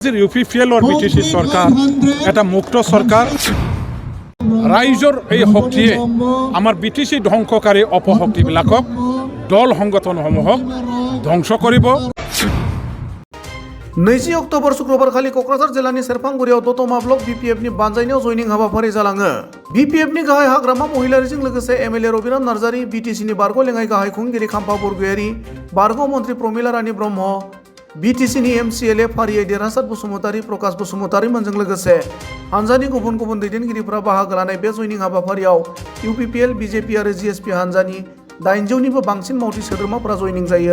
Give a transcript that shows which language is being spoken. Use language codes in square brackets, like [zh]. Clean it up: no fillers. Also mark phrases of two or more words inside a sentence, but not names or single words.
[as] UPPL [hi] और BTC सरकार [as] এটা মুক্ত सरकार রাইজৰ এই শক্তিয়ে আমাৰ BTC ধ্বংসকাৰী অপশক্তিবিলাকক দল সংগঠনসমূহক ধ্বংস কৰিব। [brx] 20 अक्ट'बर शुक्रबार खालि क'क्राझार जिल्लानि सेरफांगुरियाव दतमा ब्लक BPFनि बानजायनायाव जयनिं हाबाफारि जालाङो। BPFनि गाहाय हाग्रामा महिलारिजों लोगोसे MLA रबिराम नार्जारी, BTCनि बारग' लेङाइ गाहाय खुंगिरि खाम्फा बरगयारि, बारग' मन्त्रि प्रमिला रानी ब्रह्म, BTCनि MCLA फारियै देरहासार बसुमतारी, प्रकाश बसुमतारी मोनजों लोगोसे हानजानि गुबुन गुबुन दैदेनगिरिफोरा बाहागो लानाय बे जयनिं हाबाफारियाव UPPL, BJP आरो GSP हानजानि 800निबो बांसिन मावथि सोद्रोमाफोरा जयनिं जायो।